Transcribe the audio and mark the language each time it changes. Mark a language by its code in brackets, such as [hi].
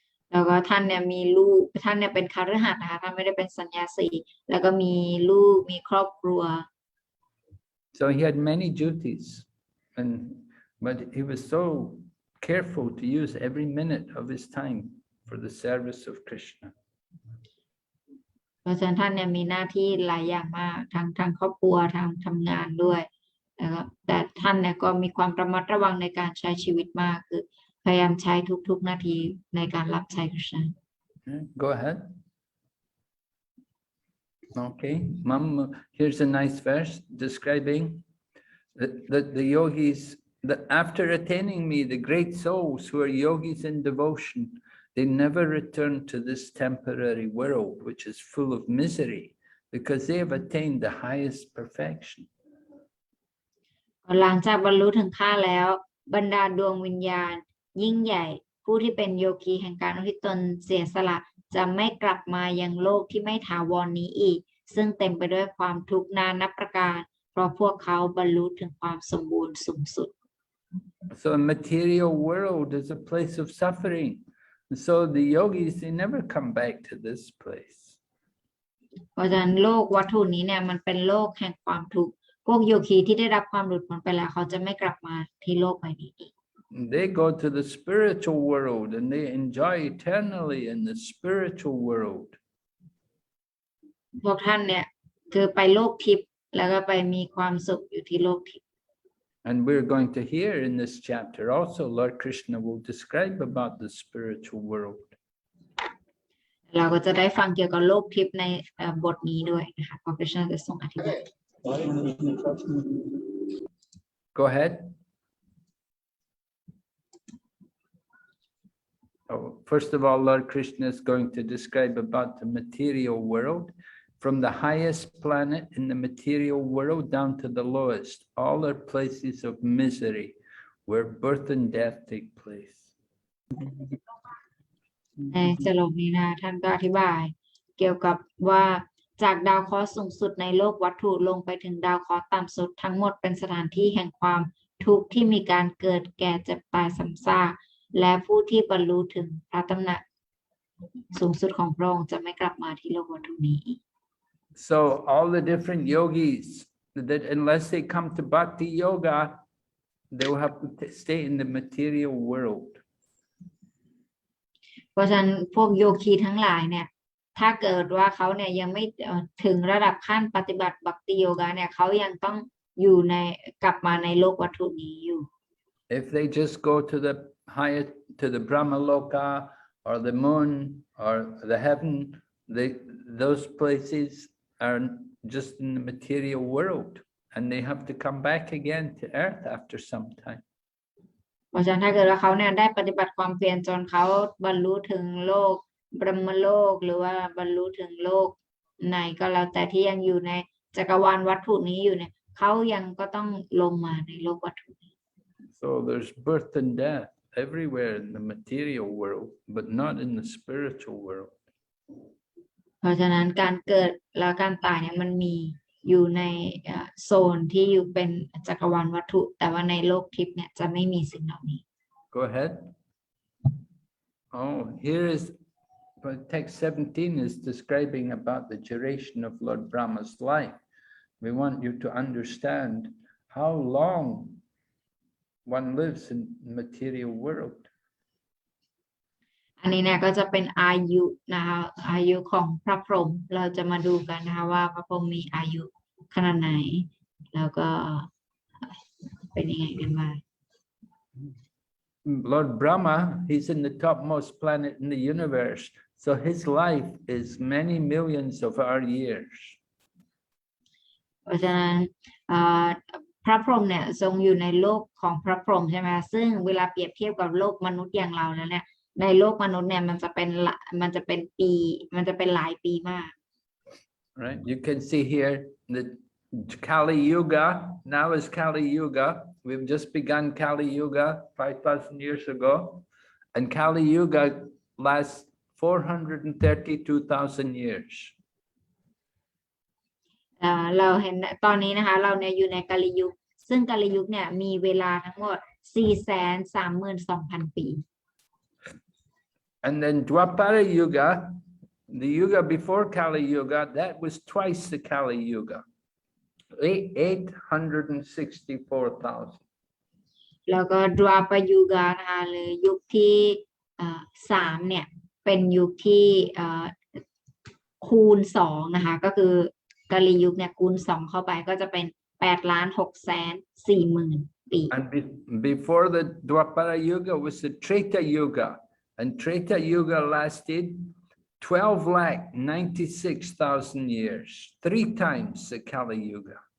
[th] แล้วก็ท่านเนี่ยมีลูกท่านเนี่ยเป็นคฤหัสถ์นะคะท่านไม่ได้เป็นสัญญาสีแล้วก็มีลูกมีครอบครัว [en] So he had many duties, but he was so careful to use every minute of his time for the service of Krishna. [th] เพราะฉะนั้นท่านเนี่ยมีหน้าที่หลายอย่างมากทางครอบครัวทางทำงานด้วยนะครับแต่ท่านเนี่ยก็มีความระมัดระวังในการใช้ชีวิตมากคือพยายามใช้ทุกๆนาทีในการรับใช้คริสต์ [en] Go ahead. Okay, Mom, here's a nice verse describing that the yogis, that after attaining me, the great souls who are yogis in devotion, they never return to this temporary world, which is full of misery, because they have attained the highest perfection. [th] หลังจากบรรลุถึงข้าแล้วบรรดาดวงวิญญาณยิ่งใหญ่ผู้ที่เป็นโยคีแห่งการอุทิศตนเสียสละจะไม่กลับมายังโลกที่ไม่ถาวรนี้อีกซึ่งเต็มไปด้วยความทุกข์นานับประการเพราะพวกเขาบรรลุถึงความสมบูรณ์สูงสุด [en] So a material world is a place of suffering. So the yogis, they never come back to this place. [th] เพราะฉะนั้นโลกวัตถุนี้เนี่ยมันเป็นโลกแห่งความทุกข์พวกโยคีที่ได้รับความหลุดพ้นไปแล้วเขาจะไม่กลับมาที่โลกใบนี้อีก [en] They go to the spiritual world and they enjoy eternally in the spiritual world. [th] พวกท่านเนี่ยคือไปโลกทิพย์แล้วก็ไปมีความสุขอยู่ที่โลกทิพย์ [en] And we're going to hear in this chapter also, Lord Krishna will describe about the spiritual world. [th] เราก็จะได้ฟังเกี่ยวกับโลกทิพย์ในบทนี้ด้วยนะคะพระคริสต์จะทรงอธิบาย [en] Go ahead. First of all, Lord Krishna is going to describe about the material world, from the highest planet in the material world down to the lowest. All are places of misery, where birth and death take place. [th] ในสโลกนี้นะท่านก็อธิบายเกี่ยวกับว่าจากดาวเคราะห์สูงสุดในโลกวัตถุลงไปถึงดาวเคราะห์ต่ำสุดทั้งหมดเป็นสถานที่แห่งความทุกข์ที่มีการเกิดแก่เจ็บตายซ้ำซากและผู้ที่บรรลุถึงพระตำหนักสูงสุดของพระองค์จะไม่กลับมาที่โลกวัตถุนี้ [en] So all the different yogis, that unless they come to bhakti yoga, they will have to stay in the material world. [th] เพราะฉะนั้นพวกโยคีทั้งหลายเนี่ยถ้าเกิดว่าเขาเนี่ยยังไม่ถึงระดับขั้นปฏิบัติบัพติโยกะเนี่ยเขายังต้องอยู่ในกลับมาในโลกวัตถุนี้อยู่ [en] If they just go to the higher, to the Brahma Loka or the moon or the heaven, those places are just in the material world, and they have to come back again to earth after some time. [th] เพราะฉะนั้นถ้าเกิดว่าเขาเนี่ยได้ปฏิบัติความเพียรจนเขาบรรลุถึงโลกบรหมโลกหรือว่าบรรลุถึงโลกไหนก็แล้วแต่ที่ยังอยู่ในจักรวาลวัตถุนี้อยู่เนี่ยเขายังก็ต้องลงมาในโลกวัตถุนี้ [en] So there's birth and death everywhere in the material world, but not in the spiritual world. [th] เพราะฉะนั้นการเกิดและการตายเนี่ยมันมีอยู่ในโซนที่อยู่เป็นจักรวาลวัตถุแต่ว่าในโลกทิพย์เนี่ยจะไม่มีสิ่งเหล่านี้ [en] Go ahead. Oh, here is text 17 is describing about the duration of Lord Brahma's life. We want you to understand how long one lives in the material world. [th] อันนี้เนี่ยก็จะเป็นอายุนะคะอายุของพระพรหมเราจะมาดูกันนะคะว่าพระพรหมมีอายุขนาดไหนแล้วก็เป็นยังไงกันบ้าง [en] Lord Brahma, he's in the topmost planet in the universe, so his life is many millions of our years. [th] เพราะฉะนั้นพระพรหมเนี่ยทรงอยู่ในโลกของพระพรหมใช่ไหมซึ่งเวลาเปรียบเทียบกับโลกมนุษย์อย่างเราแล้วเนี่ยในโลกมนุษย์เนี่ยมันจะเป็นปีมันจะเป็นหลายปีมาก [en] right? You can see here the Kali Yuga, now is Kali Yuga. We've just begun Kali Yuga 5,000 years ago. And Kali Yuga lasts 432,000 years. [th] เราเห็นตอนนี้นะคะเราเนี่ยอยู่ในกาลียุคซึ่งกาลียุคเนี่ยมีเวลาทั้งหมด 432,000 ปี [en] And then Dwapara Yuga, the Yuga before Kali Yuga, that was twice the Kali Yuga, 864,000. [th] แล้วก็ดวาปยุกานะคะหรือยุคที่3เนี่ยเป็นยุคที่คูณ2นะคะก็คือกาลียุคเนี่ยคูณ2เข้าไปก็จะเป็น 8,640,000 ปี [en] And before the Dwapara Yuga was the Treta Yuga, and Treta Yuga lasted 12,96,000 years, 3 times the Kali Yuga.